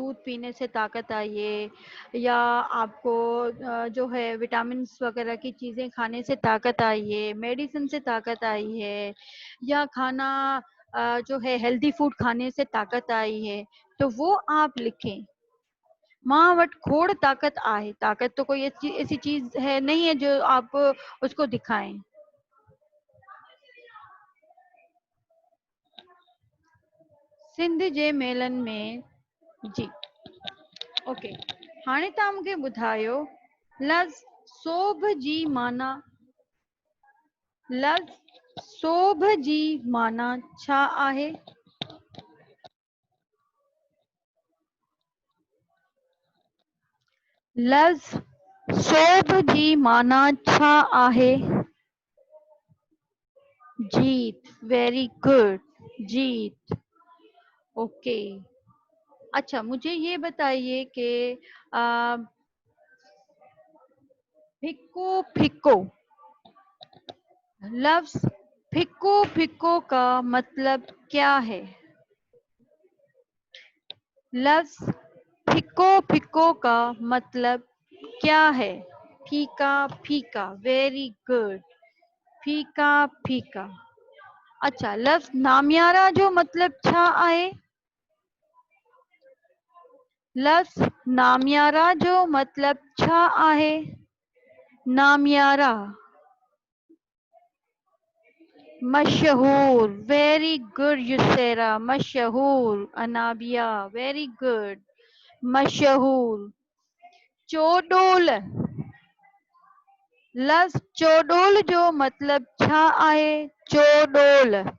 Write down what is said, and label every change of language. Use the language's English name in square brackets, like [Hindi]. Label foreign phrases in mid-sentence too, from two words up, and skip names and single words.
[Urdu] دودھ پینے سے طاقت آئی ہے، یا آپ کو جو ہے وٹامنز وغیرہ کی چیزیں کھانے سے طاقت آئی ہے، میڈیسن سے طاقت آئی ہے، یا کھانا جو ہے [English] healthy food [Urdu] کھانے سے طاقت آئی ہے? تو وہ آپ لکھیں. [Sindhi] माँ वट खोड़ ताकत आहे। [Urdu] طاقت تو کوئی ایسی چیز ہے نہیں ہے جو آپ اس کو دکھائیں. [Sindhi] सिंध जे मेलनि में। जी। ओके। हाणे तव्हां मूंखे ॿुधायो, लफ़्ज़ सोभ जी माना, लफ़्ज़ सोभ जी माना छा आहे? लफ़्ज़ सोभ जी माना छा आहे? [English] जीत। very good. [Sindhi] जीत। ओके। [Urdu] اچھا، مجھے یہ بتائیے کہ [Sindhi] फिक्को फिक्को, [Urdu] لفظ [Sindhi] फिक्को फिक्को [Urdu] کا مطلب کیا ہے? لفظ [Sindhi] फिक्को फिक्को [Urdu] کا مطلب کیا ہے? پھیکا پھیکا. [English] very good. [Urdu] پھیکا پھیکا. [Sindhi] अच्छा, लफ्ज नामियारा जो मतलब छा आहे? लफ्ज नामियारा जो मतलब छा आहे? नामियारा। मशहूर। [English] very good युसेरा। मशहूर। अनाबिया। very good. [Sindhi] मशहूर। चोडोल, लफ्ज चोडोल जो मतलब छा आहे? चोडोल।